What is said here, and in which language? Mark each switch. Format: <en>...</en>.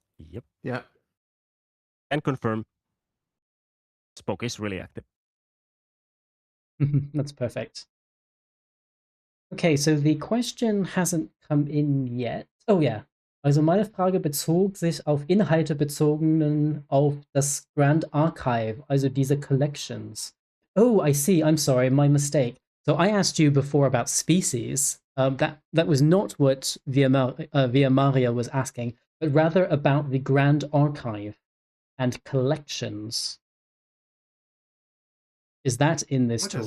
<en>Yep. Yeah. And confirm. Spock is really active. That's perfect. Okay, so the question hasn't come in yet.</en> <de>Oh ja. Also meine Frage bezog sich auf Inhalte bezogen auf das Grand Archive, also diese Collections.</de> <en>Oh, I see. I'm sorry, my mistake. So I asked you before about species. That was not what Via Maria was asking, but rather about the Grand Archive and collections. Is that in this What does it</en>